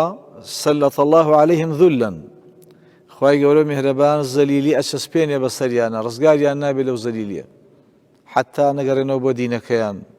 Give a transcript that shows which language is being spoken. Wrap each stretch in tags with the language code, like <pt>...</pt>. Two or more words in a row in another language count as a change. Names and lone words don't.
<ar>سەلەط الله عليهم ذلا،</ar> <ckb>خوای گەورە میهرەبان زەلیلی ئەچەسپێنێ بەسەریانە، ڕزگاریان نابێت لەو زەلیلیە، حتا نەگەڕێنەوە بۆ دینەکەیان.</ckb>